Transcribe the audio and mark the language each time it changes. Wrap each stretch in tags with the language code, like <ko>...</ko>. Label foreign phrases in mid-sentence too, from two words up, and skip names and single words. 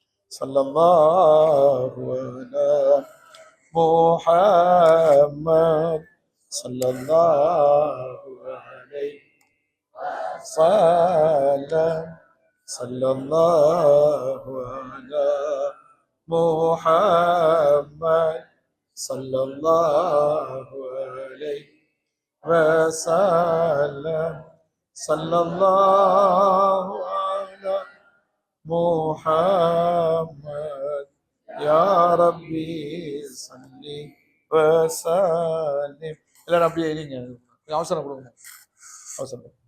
<ar>صلى الله على محمد صلى الله عليه وسلم. صلى الله على محمد صلى الله عليه وسلم. صلى الله على محمد يا ربي صل وسلم.</ar> <ta>இல்ல அப்படியே இருங்க, அவசரம் கொடுங்க, அவசரம்.</ta>